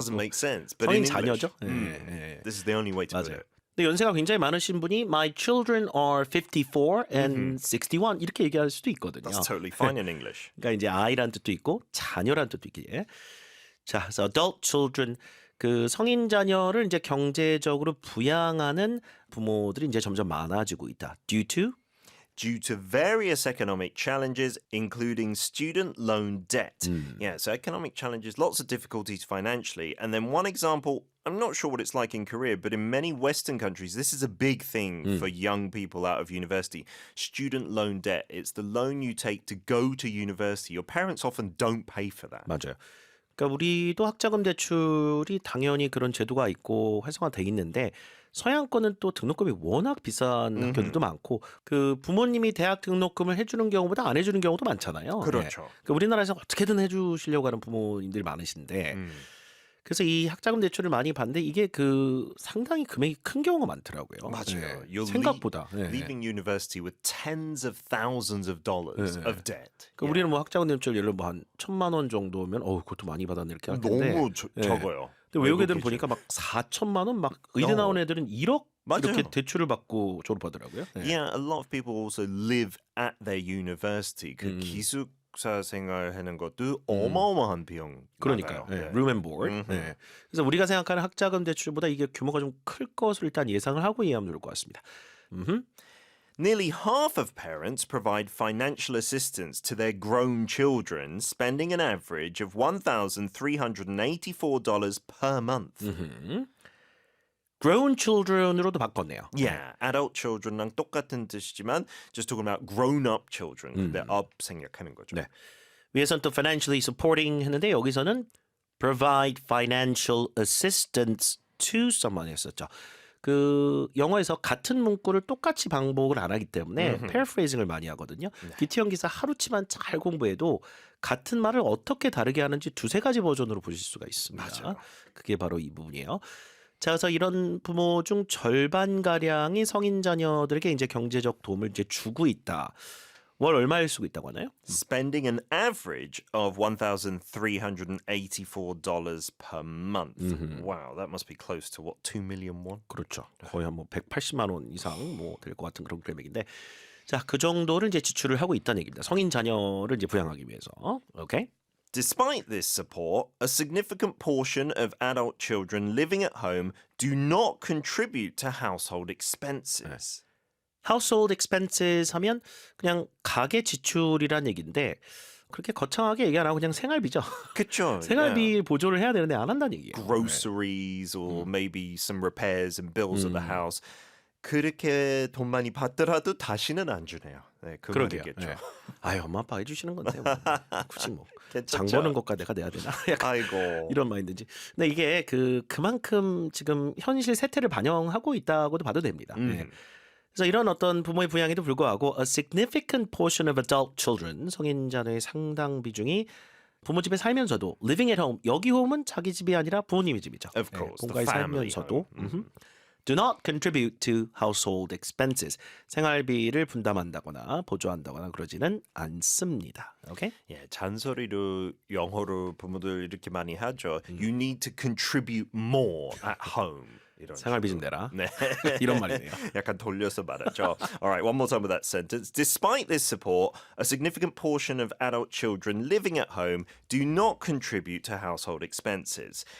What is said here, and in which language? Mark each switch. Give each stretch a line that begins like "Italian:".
English: doesn't make sense. But
Korean: 성인
English: in English,
Korean: 자녀죠. 예.
English: this is the only way to put
Korean: 맞아요.
English: it.
Korean: 근데 연세가 굉장히 많으신 분이
English: My children are 54 and 61
Korean: 이렇게 얘기할 수도 있거든요.
English: That's totally fine in English.
Korean: 그러니까 이제 아이란 뜻도 있고 자녀란 뜻도 있기에. 자, 그래서 adult children 그 성인 자녀를 이제 경제적으로 부양하는 부모들이 이제 점점 많아지고 있다.
English: Due to various economic challenges, including student loan debt. Yeah, so economic challenges, lots of difficulties financially. And then one example, I'm not sure what it's like in Korea, but in many Western countries, this is a big thing for young people out of university. Student loan debt. It's the loan you take to go to university. Your parents often don't pay for that.
Korean: 맞아요. 그러니까 우리도 학자금 대출이 당연히 그런 제도가 있고 활성화돼 있는데 서양권은 또 등록금이 워낙 비싼 학교들도 많고 그 부모님이 대학 등록금을 해주는 경우보다 안 해주는 경우도 많잖아요. 그렇죠. 그러니까 우리나라에서 어떻게든 해주시려고 하는 부모님들이 많으신데 그래서 이 학자금 대출을 많이 받는데 이게 그 상당히 금액이 큰 경우가 많더라고요. 맞아요. 네.
English: You're
Korean: 생각보다. 네.
English: leaving university with tens of thousands of dollars
Korean: 네.
English: of debt.
Korean: 그 우리는 뭐 학자금 대출 예를 들어 뭐한 1,000만 원 정도면 그것도 많이 받았네 이렇게 할 텐데. 너무 네. 적어요. 근데 외국 애들은 기준. 보니까 막 4천만 원 막 의대 나온 애들은 1억 이렇게 맞아요. 대출을 받고 졸업하더라고요. 네.
English: Yeah, a lot of people also live at their university.
Korean: 그 기숙사 생활하는 것도 어마어마한 비용. 그러니까요. 나가요. 네.
English: room and board. 네.
Korean: 그래서 우리가 생각하는 학자금 대출보다 이게 규모가 좀 클 것으로 일단 예상을 하고 이해하면 좋을 것 같습니다.
English: Nearly half of parents provide financial assistance to their grown children, spending an average of $1,384 per month. grown children
Korean: 으로도 바꿨네요.
English: Yeah, adult children랑
Korean: 똑같은 뜻이지만
English: just talking about grown-up children.
Korean: 근데 up 생략하는 거죠. 네. 위에서는 또
English: financially supporting
Korean: 했는데 여기서는
English: provide financial assistance to someone
Korean: 했었죠. 그 영어에서 같은 문구를 똑같이 반복을 안 하기 때문에 paraphrasing을 많이 하거든요. 기티형 기사 하루치만 잘 공부해도 같은 말을 어떻게 다르게 하는지 두세 가지 버전으로 보실 수가 있습니다. 맞아요. 그게 바로 이 부분이에요. 자, 그래서 이런 부모 중 절반 가량이 성인 자녀들에게 이제 경제적 도움을 이제 주고 있다. 월 얼마를 쓰고 있다고 하나요?
English: Spending an average of $1,384 per month. Wow, that must be close to what, 2 million won?
Korean: 그렇죠. 거의 한 뭐 180만 원 이상 뭐 될 것 같은 그런 금액인데, 자, 그 정도를 이제 지출을 하고 있다는 얘기입니다. 성인 자녀를 이제 부양하기 위해서. 오케이?
English: Despite this support, a significant portion of adult children living at home do not contribute to household expenses.
Korean: household expenses 하면 그냥 가계 지출이란 얘기인데 그렇게 거창하게 얘기 안 하고 그냥 생활비죠. 그쵸? 생활비 보조를 해야 되는데 안 한다는 얘기예요.
English: Groceries or maybe some repairs and bills of the house.
Korean: 그렇게 돈 많이 받더라도 다시는 안 주네요. 네, 그 그러게요. 말이겠죠. 네. 아유, 엄마 아빠 해주시는 건데 뭐. 굳이 뭐 장 괜찮죠? 버는 것과 내가 내야 되나? 약간 아이고. 이런 마인드인지. 근데 이게 그만큼 지금 현실 세태를 반영하고 있다고도 봐도 됩니다. 네. 그래서 이런 어떤 부모의 부양에도 불구하고
English: a significant portion of adult children,
Korean: 성인 자녀의 상당 비중이 부모 집에 살면서도
English: living at home,
Korean: 여기 홈은 자기 집이 아니라 부모님의 집이죠.
English: Of course, the
Korean: 본가에
English: family
Korean: 살면서도
English: home. do not contribute to household expenses,
Korean: 생활비를 분담한다거나 보조한다거나 그러지는 않습니다. 오케이? 예, 잔소리로 영어로 부모들 이렇게 많이 하죠.
English: You need to contribute more at home.
Korean: 이런 생활비 좀 식으로. 내라. 네. 이런 말이네요. 약간 돌려서 말하죠.
English: All right, one more time with that sentence. Despite this support, a significant portion of adult children living at home do not contribute to household expenses.